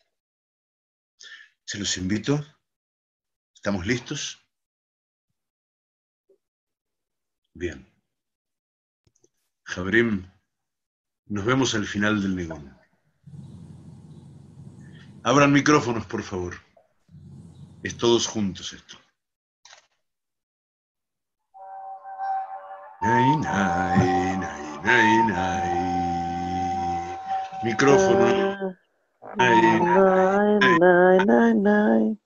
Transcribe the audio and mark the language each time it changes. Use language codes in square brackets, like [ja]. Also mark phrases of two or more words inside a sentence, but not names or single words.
[es] Se los invito. ¿Estamos listos? Bien. Jabrim, nos vemos al final del Nigún. Abran micrófonos, por favor. Es todos juntos esto. Nay, nay, nay, nay, nay. Micrófono. Nay, nay, nay, nay, nay.